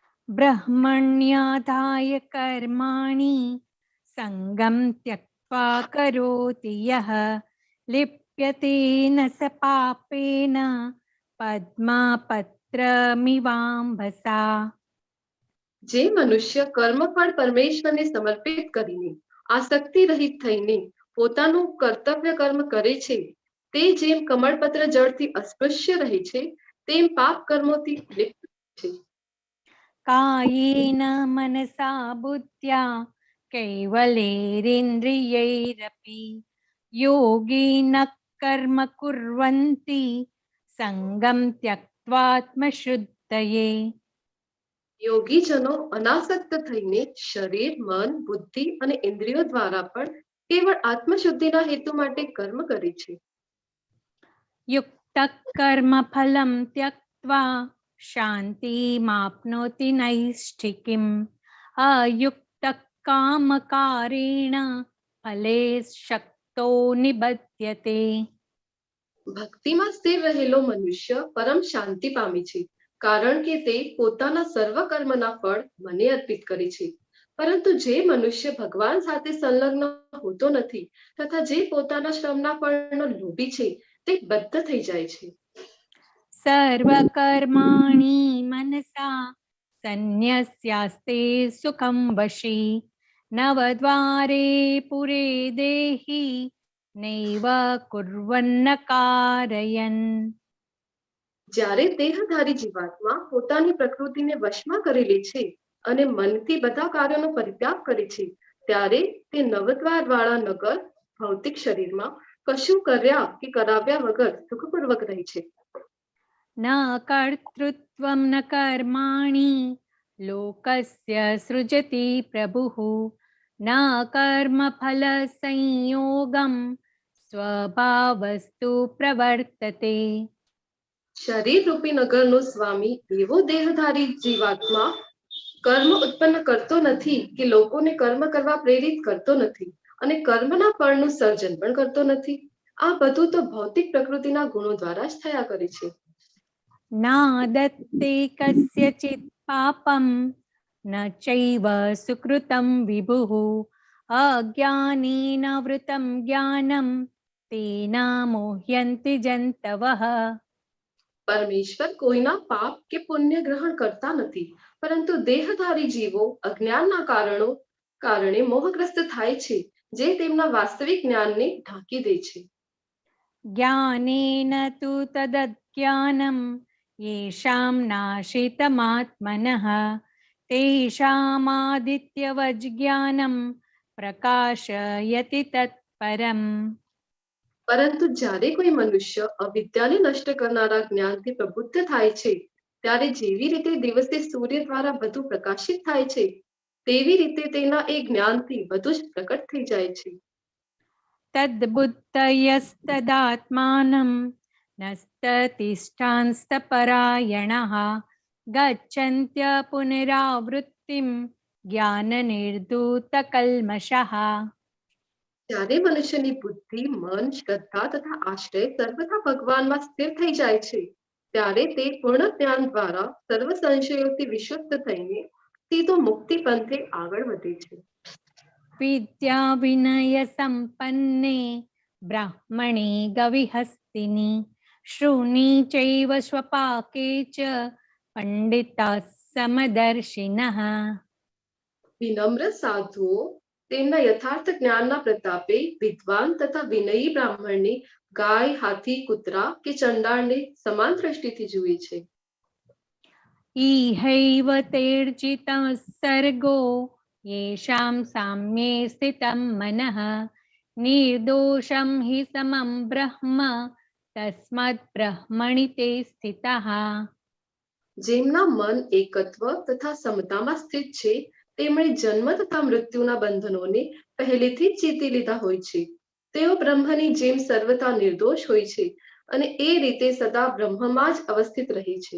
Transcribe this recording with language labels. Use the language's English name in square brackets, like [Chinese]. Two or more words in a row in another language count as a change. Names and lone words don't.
[Sanskrit] ब्रह्मण्याधाय कर्माणि संगं त्यक्त्वा करोति यः लिप्यते न स पापेन पद्मापत्रमिवाम्भसा। [Gujarati] જે મનુષ્ય કર્મફળ પરમેશ્વરને સમર્પિત કરીને આસક્તિ રહિત થઈને પોતાનું કર્તવ્ય કર્મ કરે છે, તે જેમ કમળપત્ર જળથી અસ્પૃશ્ય રહે છે, તેમ પાપ કર્મોથી લિપ્ત છે. [Sanskrit] कायेन मनसा बुद्ध्या कैवलेरिन्द्रियैरपि योगिनः कर्म कुर्वन्ति संगं त्यक्त्वात्मशुद्धये। [Gujarati] યોગીજનો અનાસક્ત થઈને શરીર, મન, બુદ્ધિ અને ઇન્દ્રિયો દ્વારા પણ કેવળ આત્મશુદ્ધિના હેતુ માટે કર્મ કરે છે. [Sanskrit] युक्तः कर्मफलं त्यक्त्वा शान्तिमाप्नोति नैष्ठिकीम् अयुक्तः कामकारेण फले शक्तो निबध्यते। [Gujarati] ભક્તિમાં સ્થિર રહેલો મનુષ્ય પરમ શાંતિ પામે છે, કારણ કે તે પોતાના સર્વ કર્મના ફળ મને અર્પિત કરે છે. પરંતુ જે મનુષ્ય ભગવાન સાથે સંલગ્ન હોતો નથી તથા જે પોતાના શ્રમના ફળનો લોભી છે, તે બદ્ધ થઈ જાય છે. [Sanskrit] सर्वकर्माणि मनसा सन्न्यस्यास्ते सुखं वशी नवद्वारे पुरे देहि नैव कुर्वन्न कारयन्। [Gujarati] જ્યારે દેહધારી જીવાત્મા પોતાની પ્રકૃતિને વશમાં કરી લે છે અને મનથી બધા કાર્યોનો પરિત્યાગ કરે છે, ત્યારે તે નવદ્વાર વાળા નગર ભૌતિક શરીરમાં કશું કર્યા કે કરાવ્યા વગર સુખપૂર્વક રહે છે. [Sanskrit] न कर्तृत्वं न कर्माणि लोकस्य सृजति प्रभुः न कर्मफलसंयोगं स्वभावस्तु प्रवर्तते। [Gujarati] શરીર રૂપી નગરનો સ્વામી એવો દેહધારી જીવાત્મા કર્મ ઉત્પન્ન કરતો નથી કે લોકોને કર્મ કરવા પ્રેરિત કરતો નથી અને કર્મના ફળનું સર્જન પણ કરતો નથી. આ બધું તો ભૌતિક પ્રકૃતિના ગુણો દ્વારા જ થયા કરે છે. [Sanskrit] नादत्ते कस्यचित् पापं न चैव सुकृतं विभुः अज्ञानेन वृतं ज्ञानं तेन मोह्यन्ति जन्तवः। [Gujarati] પરમેશ્વર કોઈના પાપ કે પુણ્ય ગ્રહણ કરતા નથી, પરંતુ દેહધારી જીવો અજ્ઞાનના કારણે મોહગ્રસ્ત થાય છે, જે તેમના વાસ્તવિક જ્ઞાનને ઢાંકી દે છે. [Sanskrit] ज्ञानेन तु तदज्ञानं येषां नाशितमात्मनः तेषामादित्यवज्ज्ञानं प्रकाशयति तत्परम्। [Gujarati] પરંતુ જ્યારે કોઈ મનુષ્ય અવિદ્યાને નષ્ટ કરનારા જ્ઞાનથી પ્રબુદ્ધ થાય છે, ત્યારે જેવી રીતે દિવસે સૂર્ય દ્વારા બધું પ્રકાશિત થાય છે, તેવી રીતે તેના એ જ્ઞાનથી બધું જ પ્રકટ થઈ જાય છે. [Sanskrit] तद्बुद्धयस्तदात्मानं नस्ततिष्ठांस्तपरायणः गच्छन्त्य पुनरावृत्तिं ज्ञाननिर्धूतकल्मषः। [Gujarati] જ્યારે મનુષ્યની બુદ્ધિ, મન, શ્રદ્ધા તથા આશ્રય સર્વથા ભગવાનમાં સ્થિર થઈ જાય છે, ત્યારે તે પૂર્ણ જ્ઞાન દ્વારા સર્વ સંશયોથી વિશુદ્ધ થઈને સીધો મુક્તિ પંથે આગળ વધે છે. [Sanskrit] विद्या विनय संपन्ने ब्राह्मणे गविहस्तिनि शृणि चैव स्वपाके च पंडिताः समदर्शिनः। [Gujarati] વિનમ્ર સાધુઓ તેમના યથાર્થ જ્ઞાનના પ્રતાપે વિદ્વાન તથા વિનયી બ્રાહ્મણને ગાય, હાથી, કૂતરા કે ચંડાળને સમાન દ્રષ્ટિથી જુએ છે. [Sanskrit] इहैव तेर्जितः सर्गो येषां साम्ये स्थितं मनः निर्दोषं हि समं ब्रह्म तस्मात् ब्रह्मणि ते स्थितः। [Gujarati] જેમના મન એકત્વ તથા સમતામાં સ્થિત છે, તેમણે જન્મ તથા મૃત્યુના બંધનોને પહેલેથી જ જીતી લીધા હોય છે. તેઓ બ્રહ્મની જેમ સર્વથા નિર્દોષ હોય છે અને એ રીતે સદા બ્રહ્મમાં જ અવસ્થિત રહે છે.